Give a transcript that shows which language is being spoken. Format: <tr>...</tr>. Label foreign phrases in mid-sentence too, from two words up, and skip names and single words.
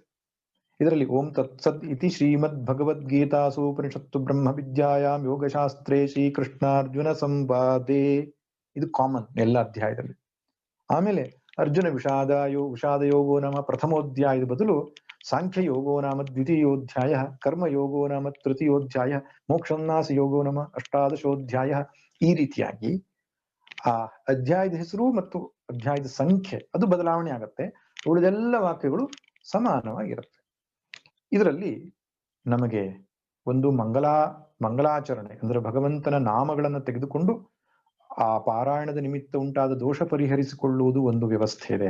<sa>ಇದರಲ್ಲಿ ಓಂ ತತ್ಸತ್ ಇತಿ ಶ್ರೀಮದ್ ಭಗವದ್ಗೀತಾಸು ಉಪನಿಷತ್ತು ಬ್ರಹ್ಮ ವಿದ್ಯಾಯಾಮ್ ಯೋಗಶಾಸ್ತ್ರೇ ಶ್ರೀಕೃಷ್ಣಾರ್ಜುನ ಸಂವಾದೇ,</sa> <kn>ಇದು ಕಾಮನ್ ಎಲ್ಲ ಅಧ್ಯಾಯದಲ್ಲಿ.</kn> <sa>ಆಮೇಲೆ ಅರ್ಜುನ ವಿಷಾದ ಯೋಗೋ ನಾಮ ಪ್ರಥಮೋಧ್ಯಾಯದ ಬದಲು ಸಾಂಖ್ಯ ಯೋಗೋ ನಾಮ ದ್ವಿತೀಯೋಧ್ಯಾಯ, ಕರ್ಮ ಯೋಗೋ ನಾಮ ತೃತೀಯೋಧ್ಯಾಯ, ಮೋಕ್ಷೋನ್ನಾಸ ಯೋಗೋ ನಾಮ ಅಷ್ಟಾದಶೋಧ್ಯಾಯ.</sa> <kn>ಈ ರೀತಿಯಾಗಿ ಆ ಅಧ್ಯಾಯದ ಹೆಸರು ಮತ್ತು ಅಧ್ಯಾಯದ ಸಂಖ್ಯೆ ಅದು ಬದಲಾವಣೆ ಆಗತ್ತೆ. ಉಳಿದೆಲ್ಲ ವಾಕ್ಯಗಳು ಸಮಾನವಾಗಿರುತ್ತೆ. ಇದರಲ್ಲಿ ನಮಗೆ ಒಂದು ಮಂಗಳಾಚರಣೆ ಅಂದ್ರೆ ಭಗವಂತನ ನಾಮಗಳನ್ನು ತೆಗೆದುಕೊಂಡು ಆ ಪಾರಾಯಣದ ನಿಮಿತ್ತ ಉಂಟಾದ ದೋಷ ಪರಿಹರಿಸಿಕೊಳ್ಳುವುದು ಒಂದು ವ್ಯವಸ್ಥೆ ಇದೆ.</kn>